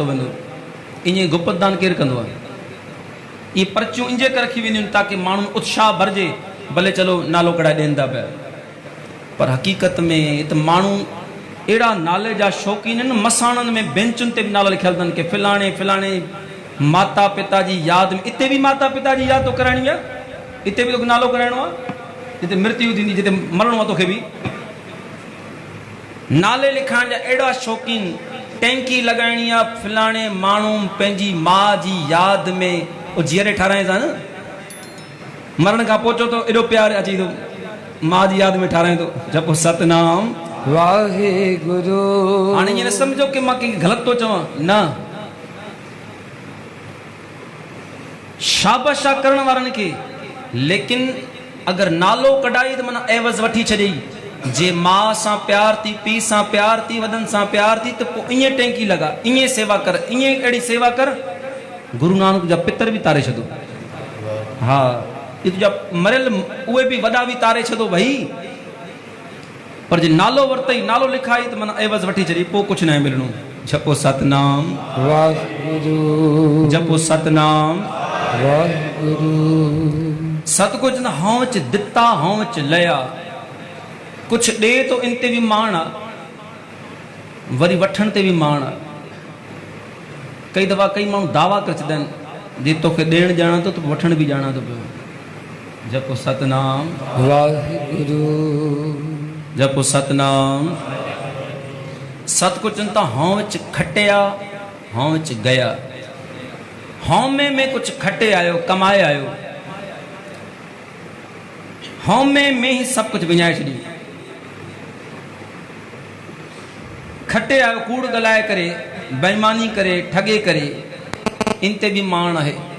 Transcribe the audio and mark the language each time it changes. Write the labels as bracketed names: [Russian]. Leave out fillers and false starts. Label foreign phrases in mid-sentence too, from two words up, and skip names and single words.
[Sindhi] वेंदो ईअं गुप्तदान केरु कंदो आहे ये पर्चियूं इंजे करे रखी वेंदियूं ताकि माण्हू उत्साह भरिजे भले चलो नालो कढाए ॾियनि था पिया पर हक़ीक़त में त माण्हू अहिड़ा नाले जा शौक़ीन आहिनि मसाणनि में बेंचुनि ते बि नाला लिखियल अथनि की फिलाणे फिलाणे माता पिता जी यादि में हिते बि माता पिता जी यादि तो कराइणी आहे हिते बि तोखे नालो कराइणो आहे जिते मृत्यु थींदी जिते मरणो आहे तोखे बि नाले लिखाइण जा अहिड़ा शौक़ीन टैंकी लॻाइणी आहे फिलाणे माण्हू पंहिंजी माउ जी यादि में जीअरे ठाराए था न मरण खां पोइ चो तो एॾो प्यार अची थो माउ जी यादि में ठाराए थो जपो सतनाम वाहेगुरु। हाणे ईअं न सम्झो कि मां कंहिंखे ग़लति थो चवां न शाबाश आहे करण वारनि खे लेकिन अगरि नालो कढाई त माना एवज़ वठी छॾई जे माउ सां प्यार थी पीउ सां प्यार थी वॾनि सां प्यार थी त पोइ ईअं टैंकी लॻा ईअं सेवा कर ईअं अहिड़ी सेवा कर गुरु नानक जा पितर बि तारे छॾो हा ये तुंहिंजा मरियल उहे बि वॾा बि तारे छॾो भई पर जे नालो वरितई नालो लिखाई त माना एवज़ वठी छॾी पोइ कुझु न मिलणो जपो सतनाम वाहेगुरु जपो सतनाम वाहेगुरु। सतगुरु चवंदा हौंच दिता हौंच लया कुछ ॾे तो इन ते बि माण आहे वरी वठण ते बि माण आहे कई दफ़ा कई माण्हू दावा करे छॾंदा आहिनि जे तोखे ॾियणु ॼाणा थो त वठण बि ॼाणा थो पियो जपो सतनाम वाहेगुरु जपो सतनाम सतगुरु चवनि था हौंच खटिया हौंच गया हौमे में कुछ खटे आयो कमाए आयो हौमे में ही सब कुछ विञाए छॾी खटे आयो कूड़ ॻाल्हाए करे बेईमानी करे ठगे करे इन ते बि माण आहे